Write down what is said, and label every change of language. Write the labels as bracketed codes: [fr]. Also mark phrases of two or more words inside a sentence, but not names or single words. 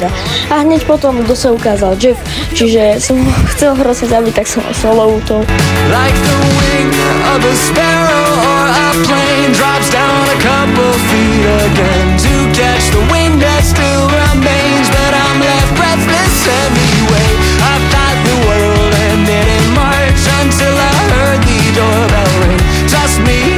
[sk] A hneď potom, kto sa ukázal, Jeff, čiže som ho chcel hrozne zabiť, tak som solo útok. [en] Like the wing of a sparrow or a plane drops down a couple feet again to catch the wind that still remains, but I'm left breathless anyway. I thought the world ended in March until I heard the doorbell ring. Trust me.